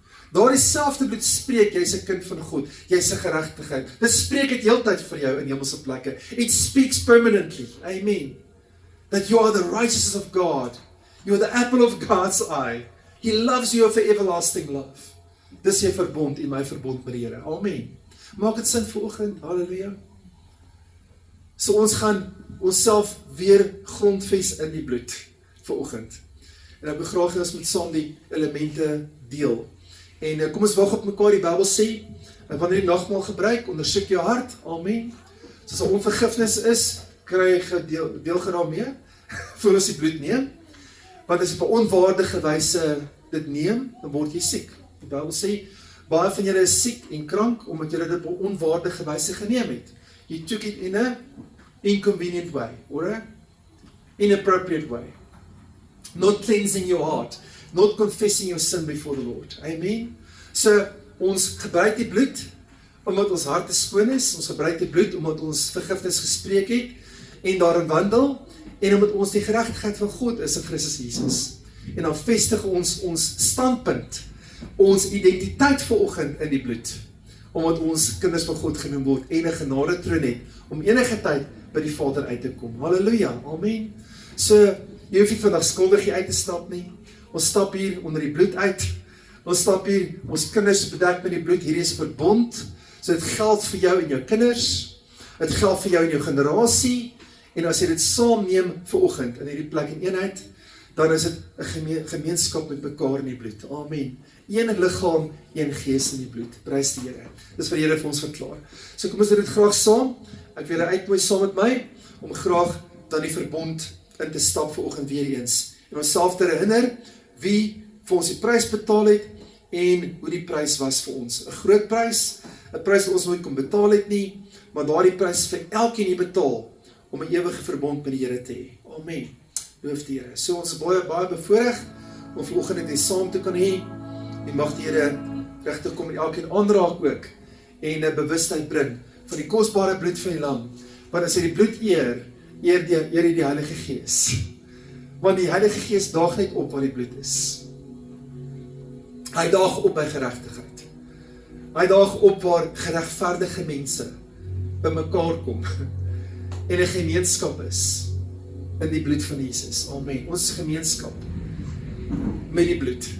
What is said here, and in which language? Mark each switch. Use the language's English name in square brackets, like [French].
[Afrikaans] Daardie selfde bloed spreek, jy's 'n kind van God, jy's 'n geregtigheid. Dit spreek dit heeltyd vir jou in hemelse plekke. [English] It speaks permanently. Amen. That you are the righteousness of God. You are the apple of God's eye. He loves you with an everlasting love. [Afrikaans] Dis jy verbond en my verbond met die Here. Amen. Maak dit sin vanoggend. Halleluja. So ons gaan onsself weer grondves in die bloed vanoggend. En ek begraag ons met saam die elemente deel. En kom ons wag op mekaar, die Bybel sê, wanneer die nagmaal gebruik, ondersoek jou hart, amen. So as onvergifnis is, kry jy deelgenaam mee, voel ons die bloed neem, want as jy op 'n onwaardige wyse dit neem, dan word jy siek. Die Bybel sê, baie van julle is siek en krank, omdat julle dit op 'n onwaardige wyse geneem het. [English] You took it in a inconvenient way, or a inappropriate way. Not cleansing your heart, not confessing your sin before the Lord. Amen. [Afrikaans] So, ons gebruik die bloed, omdat ons harte skoon is, ons gebruik die bloed, omdat ons vergifnis gespreek het, en daarin wandel, en omdat ons die geregtigheid van God is in Christus Jesus. En dan vestig ons standpunt, ons identiteit vanoggend in die bloed, omdat ons kinders van God genoem word, en 'n genade troon het, om enige tyd by die Vader uit te kom. Halleluja, amen. So, jy hoef nie vandag skuldig hier uit te stap nie. Ons stap hier onder die bloed uit. Ons stap hier, ons kinders bedek met die bloed. Hierdie is 'n verbond. So dit geld vir jou en jou kinders. Dit geld vir jou en jou generasie. En as jy dit saamneem vanoggend in hierdie plek in eenheid, dan is dit 'n gemeenskap met mekaar in die bloed. Amen. Een liggaam, een gees in die bloed. Prys die Here. Dis wat die Here vir ons verklaar. So kom ons doen dit graag saam. Ek wil julle uitnooi saam met my om graag dan die verbond in te stap vanoggend weer eens. En onsself te herinner wie vir ons die prys betaal het en hoe die prys was vir ons. 'n Groot prys, 'n prys wat ons nooit kon betaal het nie, maar daardie prys vir elkeen hier betaal om 'n ewige verbond met die Here te hê. Amen. Loof die Here. So ons is baie bevoorreg om vanoggend dit saam te kan hê. En mag die Here regtig kom met elkeen aanraak ook en 'n bewustheid bring van die kosbare bloed van die lam. Want as hy die bloed eer die Heilige Gees. Want die Heilige Gees daag net op waar die bloed is. Hy daag op by geregtigheid. Hy daag op waar geregverdige mense bymekaar kom en 'n gemeenskap is in die bloed van Jesus. Amen. Ons gemeenskap met die bloed.